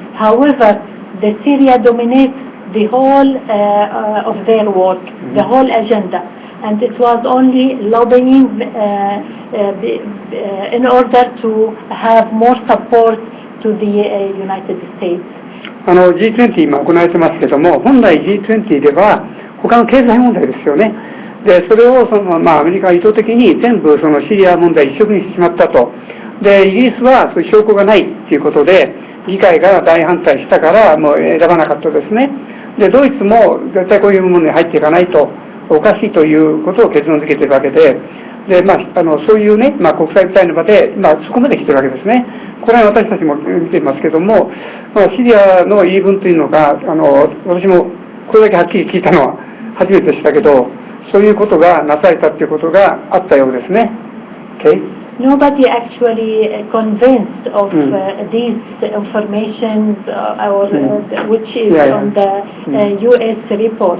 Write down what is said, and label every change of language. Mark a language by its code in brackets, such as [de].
[en] However, the Syria dominates the whole of their work, the whole agenda. And it was only lobbying in order to have more support to the United States. [ja] G20 今行われてますけども、本来 G20 では他の経済問題ですよね。で、それをアメリカは意図的に全部そのシリア問題一色にしてしまったと。で、イギリスはそういう証拠がないということで、議会が大反対したからもう選ばなかったですね。で、ドイツも絶対こういうものに入っていかないと。おかしいということを結論付けているわけで、そういうね、国際舞台の場で、そこまで来てるわけですね。これは私たちも見ていますけども、シリアの言い分というのが、私もこれだけはっきり聞いたのは初めてでしたけど、そういうことがなされたということがあったようですね。 [en] Okay? Nobody actually convinced of these information which is on the U.S. report.